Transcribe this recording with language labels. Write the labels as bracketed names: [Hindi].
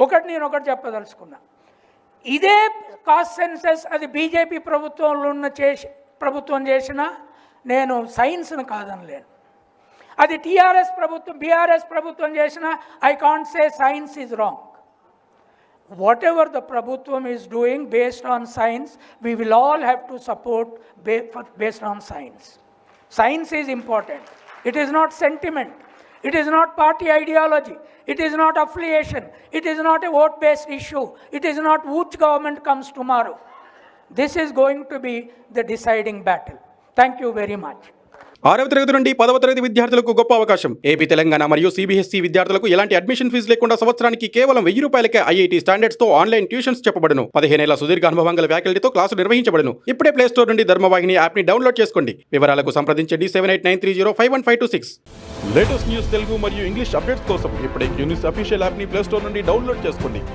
[Telugu] నేను ఒకటి చెప్పదలుచుకున్నా. ఇదే కాస్ట్ సెన్సెస్ అది బీజేపీ ప్రభుత్వంలో ప్రభుత్వం చేసినా నేను సైన్స్ను కాదనలేను. అది టీఆర్ఎస్ ప్రభుత్వం, బీఆర్ఎస్ ప్రభుత్వం చేసినా [English] I can't say science is wrong. Whatever the ప్రభుత్వం is doing based on science, we will all have to support based on science. Science is important. It is not sentiment. It is not party ideology. It is not affiliation. It is not a vote-based issue. It is not which government comes tomorrow. This is going to be the deciding battle. Thank you very much. [Telugu] 6వ తరగతి నుండి 10వ తరగతి విద్యార్థులకు గొప్ప అవకాశం. AP, Telangana మరియు CBSE విద్యార్థులకు ఎలాంటి అడ్మిషన్ ఫీజు లేకుండా సంవత్సరానికి కేవలం 1000 రూపాయలకే ఐఐటీ స్టాండర్డ్స్ తో ఆన్లైన్ ట్యూషన్స్ చెప్పబడును. 15 ఏళ్ల సుదీర్ఘ అనుభవం గల ఫ్యాకల్టీతో క్లాసులు నిర్వహించబడును. ఇప్పుడే ప్లే స్టోర్ నుండి ధర్మవాహిని యాప్ ని డౌన్లోడ్ చేసుకోండి. వివరాలకు సంప్రదించండి 7893051526. లేటెస్ట్ న్యూస్ తెలుగు మరియు ఇంగ్లీష్ అప్డేట్స్ కోసం ఇప్పుడే క్యూన్యూస్ అఫీషియల్ యాప్ ని ప్లే స్టోర్ నుండి డౌన్లోడ్ చేసుకోండి.